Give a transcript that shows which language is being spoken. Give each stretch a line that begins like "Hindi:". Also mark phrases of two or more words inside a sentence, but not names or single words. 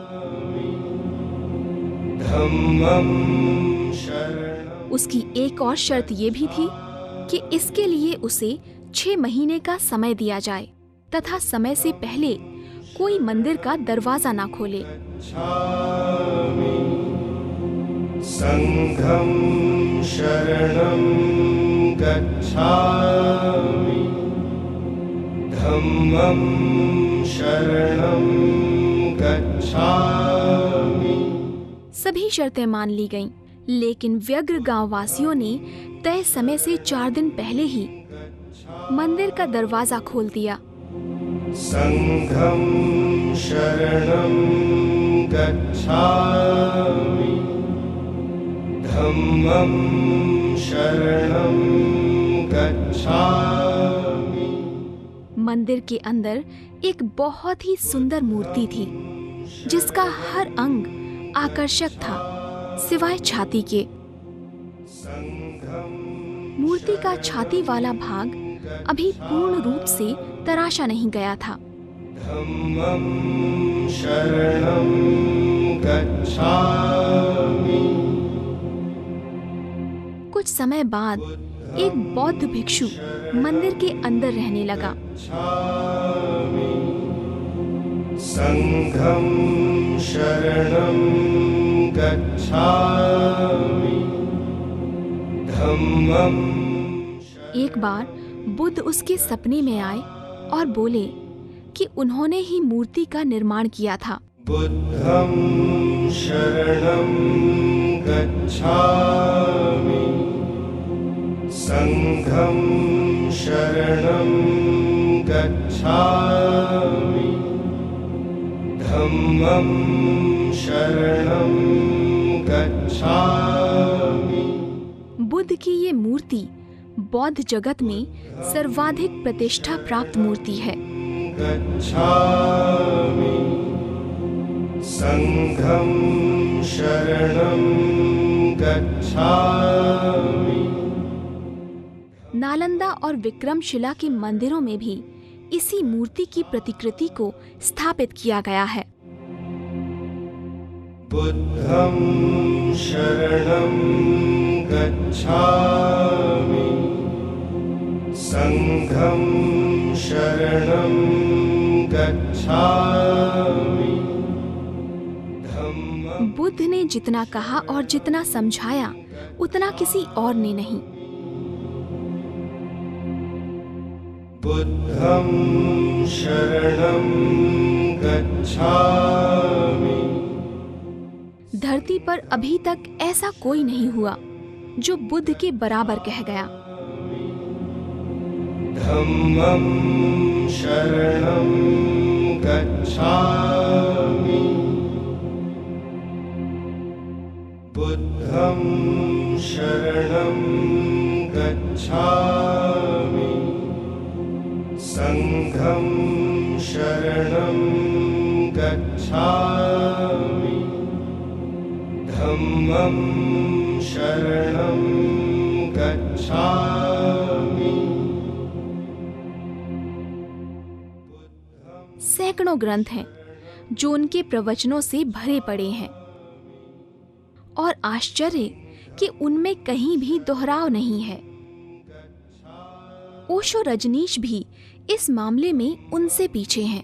Hindi: उसकी एक और शर्त ये भी थी कि इसके लिए उसे 6 महीने का समय दिया जाए तथा समय से पहले कोई मंदिर का दरवाजा ना खोले।
Pali: संघं शरणं गच्छामि धम्मं शरणं गच्छामि।
Hindi: सभी शर्तें मान ली गईं, लेकिन व्यग्र गांव वासियों ने तय समय से 4 दिन पहले ही मंदिर का दरवाजा खोल दिया।
Pali: संघं शरणं गच्छामि धम्मं शरणं गच्छामि।
Hindi: मंदिर के अंदर एक बहुत ही सुंदर मूर्ति थी, जिसका हर अंग आकर्षक था सिवाय छाती के। मूर्ति का छाती वाला भाग अभी पूर्ण रूप से तराशा नहीं गया था।
Pali: धम्मं शरणं गच्छामि।
Hindi: कुछ समय बाद एक बौद्ध भिक्षु मंदिर के अंदर रहने लगा।
Pali: संघं शरणं गच्छामि धम्मं।
Hindi: एक बार बुद्ध उसके सपने में आए और बोले कि उन्होंने ही मूर्ति का निर्माण किया था।
Pali: बुद्धं शरणं गच्छामि संघं शरणं गच्छामि धम्मं शरणं गच्छामि।
Hindi: बुद्ध की ये मूर्ति बौद्ध जगत में सर्वाधिक प्रतिष्ठा प्राप्त मूर्ति है।
Pali: गच्छामि संघं शरणं गच्छामि।
Hindi: नालंदा और विक्रमशिला के मंदिरों में भी इसी मूर्ति की प्रतिकृति को स्थापित किया गया है।
Pali: बुद्धं शरणं गच्छामि संघं शरणं गच्छामि धम्मं।
Hindi: बुद्ध ने जितना कहा और जितना समझाया उतना किसी और ने नहीं।
Pali: बुद्धं शरणं गच्छामि।
Hindi: धरती पर अभी तक ऐसा कोई नहीं हुआ जो बुद्ध के बराबर कह गया।
Pali: धम्मं शरणं गच्छामि बुद्धं शरणं गच्छामि संघं शरणं गच्छामि धम्मं शरणं गच्छामि।
Hindi: सैकड़ों ग्रंथ हैं जो उनके प्रवचनों से भरे पड़े हैं, और आश्चर्य कि उनमें कहीं भी दोहराव नहीं है। ओशो रजनीश भी इस मामले में उनसे पीछे हैं।